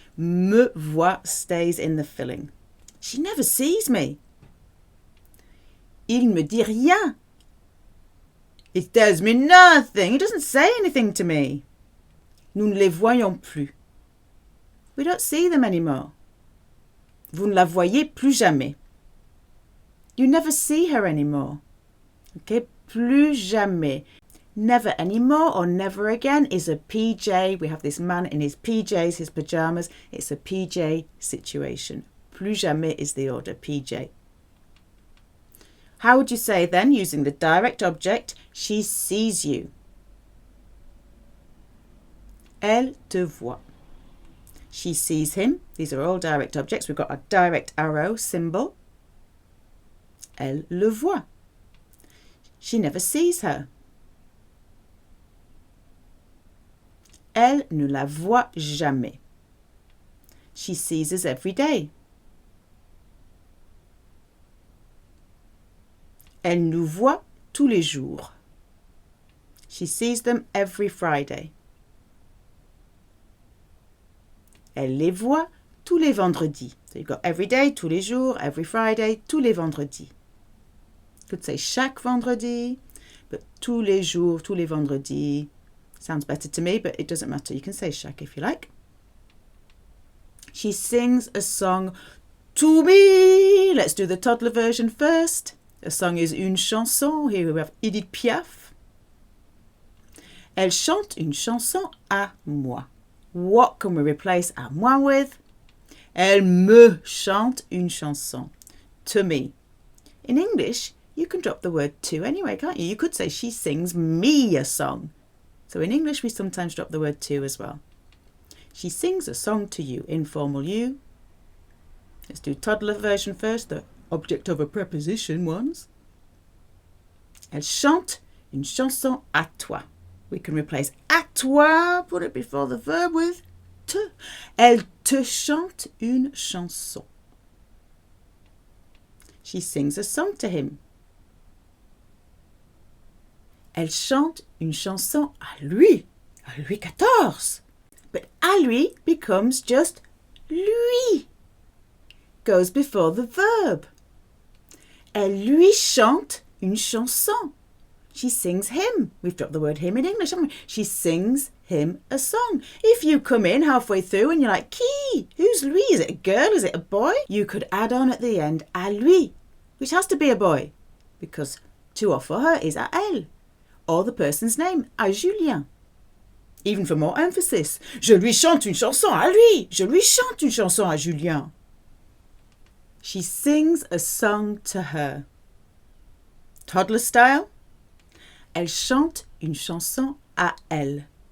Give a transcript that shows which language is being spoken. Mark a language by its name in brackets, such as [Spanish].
[English] Me voit stays in the filling. She never sees me. [French] Il me dit rien. [English] It tells me nothing. It doesn't say anything to me. [French] Nous ne les voyons plus. [English] We don't see them anymore. [French] Vous ne la voyez plus jamais. [English] You never see her anymore. Okay, plus jamais. Never anymore or never again is a PJ. We have this man in his PJs, his pyjamas. It's a PJ situation. Plus jamais is the order, PJ. How would you say then, using the direct object, she sees you? [French] Elle te voit. [English] She sees him. These are all direct objects. We've got a direct arrow symbol. [French] Elle le voit. [English] She never sees her. [French] Elle ne la voit jamais. [English] She sees us every day. [French] Elle nous voit tous les jours. [English] She sees them every Friday. [French] Elle les voit tous les vendredis. [English] So you've got every day, [French] tous les jours, [English] every Friday, [French] tous les vendredis. [English] You could say chaque vendredi, but [French] tous les jours, tous les vendredis. [English] Sounds better to me, but it doesn't matter. You can say chaque if you like. She sings a song to me. Let's do the toddler version first. The song is une chanson. Here we have Edith Piaf. [French] Elle chante une chanson à moi. [English] What can we replace à moi with? [French] Elle me chante une chanson. [English] To me. In English, you can drop the word to anyway, can't you? You could say she sings me a song. So in English, we sometimes drop the word to as well. She sings a song to you, informal you. Let's do toddler version first, the object of a preposition ones. [French] Elle chante une chanson à toi. [English] We can replace à toi, put it before the verb with te. [French] Elle te chante une chanson. [English] She sings a song to him. [French] Elle chante une chanson à lui XIV. [English] But à lui becomes just lui. Goes before the verb. [French] Elle lui chante une chanson. [English] She sings him. We've dropped the word him in English, haven't we? She sings him a song. If you come in halfway through and you're like, qui? Who's lui? Is it a girl? Is it a boy? You could add on at the end, à lui, which has to be a boy, because to or for her is à elle, or the person's name, à Julien. Even for more emphasis, [French] je lui chante une chanson à lui. Je lui chante une chanson à Julien. [English] She sings a song to her. Toddler style. [French] Elle chante une chanson à elle.